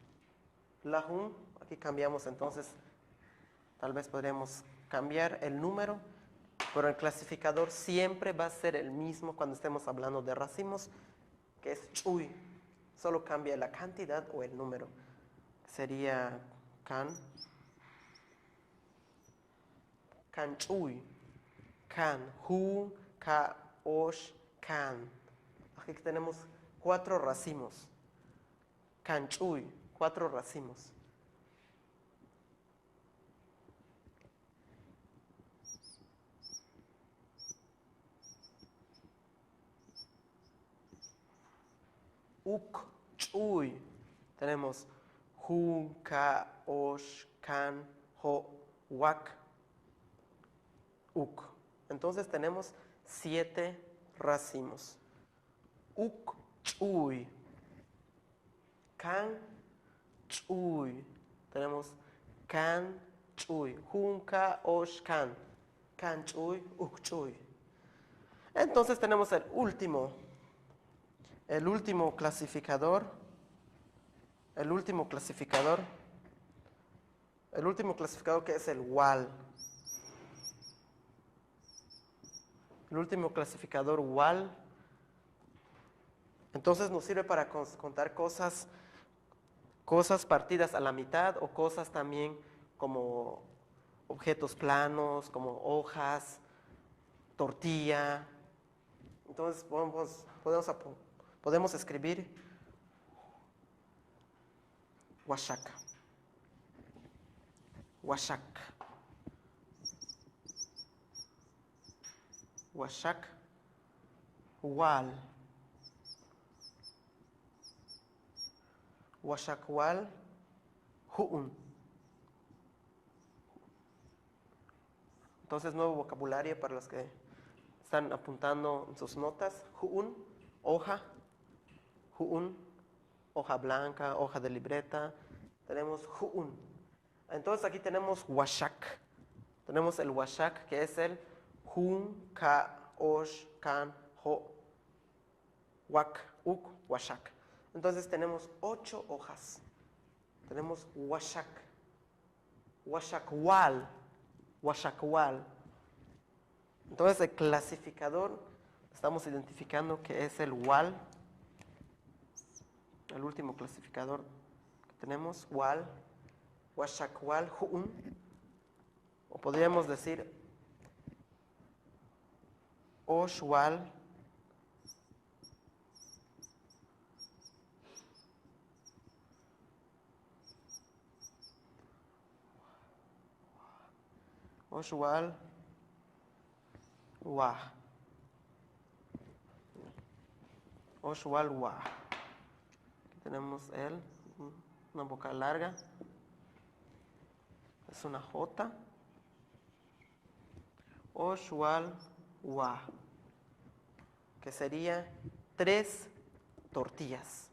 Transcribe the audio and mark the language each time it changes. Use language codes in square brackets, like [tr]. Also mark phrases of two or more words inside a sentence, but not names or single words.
[es] Aquí cambiamos entonces. Tal vez podríamos cambiar el número, pero el clasificador siempre va a ser el mismo cuando estemos hablando de racimos, que es chuy. Solo cambia la cantidad o el número. [yua] Sería can chuy, can, hu, ka, osh, can. [es] Aquí tenemos 4 racimos. [yua] Can chuy, [es] 4 racimos. [yua] Uk, chuy. Tenemos hu, ka, osh, can, ho, wak, uk. [es] Entonces tenemos 7 racimos. [yua] Uk, chuy. Can, chuy. Tenemos can, chuy. Hun, ka, osh, can. Can, chuy, uk, chuy. [es] Entonces tenemos el último clasificador. El último clasificador que es el wal. El último clasificador wal. Entonces nos sirve para contar cosas partidas a la mitad o cosas también como objetos planos, como hojas, tortilla. Entonces podemos escribir washak. [yua] Washak. Washak. Wal. Washak wal. Hu'un. [es] Entonces, nuevo vocabulario para los que están apuntando en sus notas. Hu'un, hoja. Hu'un, hoja blanca, hoja de libreta. Tenemos hu'un. Entonces, aquí tenemos washak. Tenemos el washak, que es el [yua] hun, ka, osh, kan, ho, wak, uk, washak. [es] Entonces, tenemos 8 hojas. [yua] Tenemos washak. Washakwal. Washakwal. [es] Entonces, el clasificador, estamos identificando que es el wal. El último clasificador que tenemos, [yua] wal. Washakwal, hu'un. O podríamos decir oshwal. Oshwal wa. Oshwal wa. [es] Aquí tenemos una vocal larga. Es una J. [yua] Oshwal wa. [es] Que sería 3 tortillas.